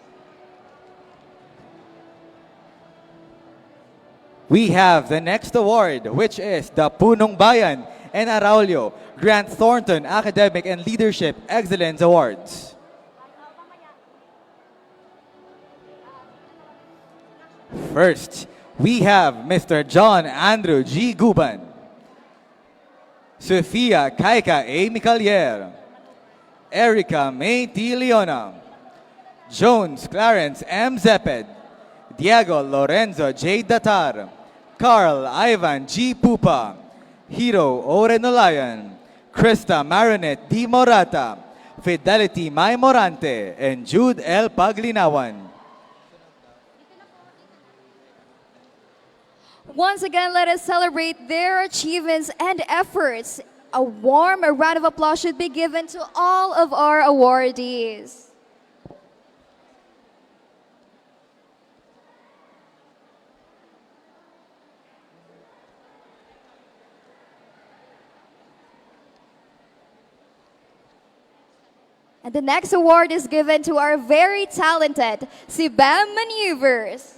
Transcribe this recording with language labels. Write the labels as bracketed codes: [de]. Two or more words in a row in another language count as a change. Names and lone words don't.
[en] We have the next award, which is the Punong Bayan and Araulio Grant Thornton Academic and Leadership Excellence Awards. First, we have Mr. John Andrew G. Guban, Sofia Kaika A. Micalier, Erica May T. Leona, Jones Clarence M. Zeped, Diego Lorenzo J. Datar, Carl Ivan G. Pupa, Hiro Orenolayan, Krista Marinette D. Morata, Fidelity Mai Morante, and Jude L. Paglinawan. Once again, let us celebrate their achievements and efforts. A warm round of applause should be given to all of our awardees. And the next award is given to our very talented Sibam Maneuvers.